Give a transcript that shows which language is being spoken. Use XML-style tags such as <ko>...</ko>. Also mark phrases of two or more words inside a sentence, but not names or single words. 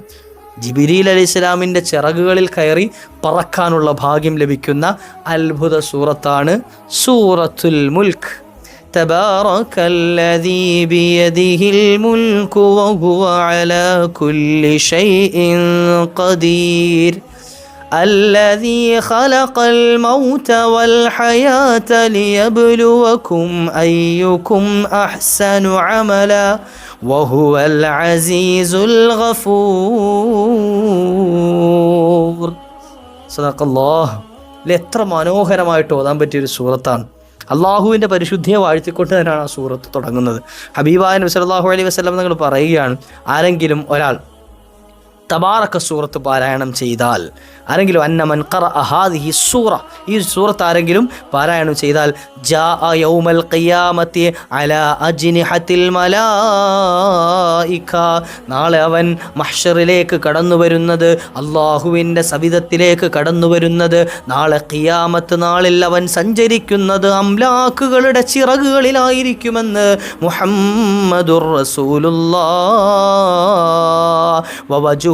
<ml>ജിബ്രീൽ അലൈഹിസ്സലാമിൻ്റെ ചിറകുകളിൽ കയറി പറക്കാനുള്ള ഭാഗ്യം ലഭിക്കുന്ന അത്ഭുത സൂറത്താണ് സൂറത്തുൽ മുൽക്ക്.</ml> <ar>تبارك الذي بيده الملك وهو على كل شيء قدير الذي خلق الموت والحياة ليبلوكم أيكم أحسن عملا وهو العزيز الغفور. صدق الله.</ar> <ml>എത്ര മനോഹരമായിട്ട് ഓതാൻ പറ്റിയൊരു സൂറത്താണ്. അള്ളാഹുവിൻ്റെ പരിശുദ്ധിയെ വാഴ്ത്തിക്കൊണ്ട് തന്നെയാണ് ആ സൂറത്ത് തുടങ്ങുന്നത്. ഹബീബായ നബി</ml> <ar>صلى الله عليه وسلم</ar> <ml>നിങ്ങൾ പറയുകയാണ്, ആരെങ്കിലും ഒരാൾ തബാറക സൂറത്ത് പാരായണം ചെയ്താൽ, ആരെങ്കിലും</ml> <ar>أن من قرأ هذه السورة,</ar> <ml>ഈ സൂറത്ത് ആരെങ്കിലും പാരായണം ചെയ്താൽ,</ml> <ar>جاء يوم القيامة على أجنحة الملائكة,</ar> <ml>നാളെ അവൻ മഹ്ശറിലേക്ക് കടന്നു വരുന്നത്, അള്ളാഹുവിൻ്റെ സവിധത്തിലേക്ക് കടന്നു വരുന്നത്, നാളെ ഖിയാമത്ത് നാളിൽ അവൻ സഞ്ചരിക്കുന്നത് അംലാക്കുകളുടെ ചിറകുകളിലായിരിക്കുമെന്ന്</ml> <ar>محمد رسول الله.</ar>